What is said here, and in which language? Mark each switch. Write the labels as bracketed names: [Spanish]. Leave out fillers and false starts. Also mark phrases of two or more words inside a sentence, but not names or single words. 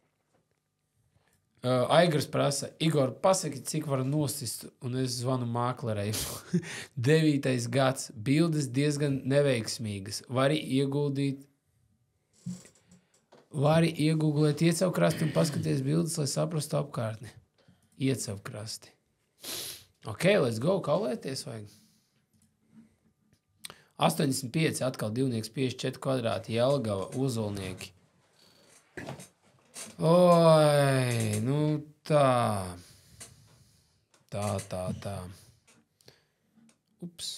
[Latvian] Aigars prasa, Igor, pasaki, cik var nosist, un es zvanu māklerei. 9. gads, bildes diezgan neveiksmīgas. Vari iegūglēt iecavkrasti un paskaties bildes, lai saprastu apkārtni. Iecavkrasti. [English] Ok, let's go, [Latvian] kaulēties vajag. 85, atkal 2,54 kvadrāti, Jelgava, Ozolnieki. Oi, nu tā. Tā. Ups.